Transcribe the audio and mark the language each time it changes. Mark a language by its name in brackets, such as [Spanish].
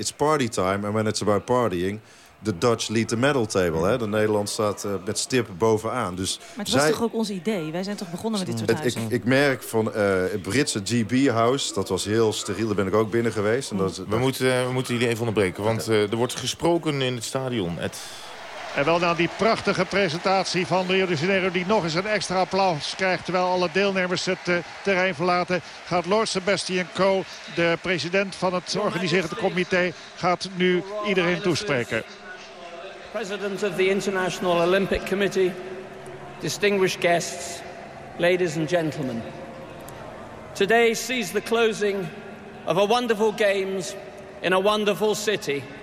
[English] It's party time, and when it's about partying... The Dutch lead the medal table. Hè? [Dutch] De Nederland staat met stip bovenaan. Dus maar het was toch ook ons idee? Wij zijn toch begonnen met dit soort huizen? Ik merk van het Britse GB House, dat was heel steriel. Daar ben ik ook binnen geweest. En we moeten jullie even onderbreken, want er wordt gesproken in het stadion... En wel na die prachtige presentatie van Rio de Janeiro, die nog eens een extra applaus krijgt terwijl alle deelnemers het terrein verlaten, gaat Lord Sebastian Coe, de president van het organiserende comité, gaat nu iedereen toespreken. [English] President of the International Olympic Committee, distinguished guests, ladies and gentlemen. Today sees the closing of a wonderful games in a wonderful city.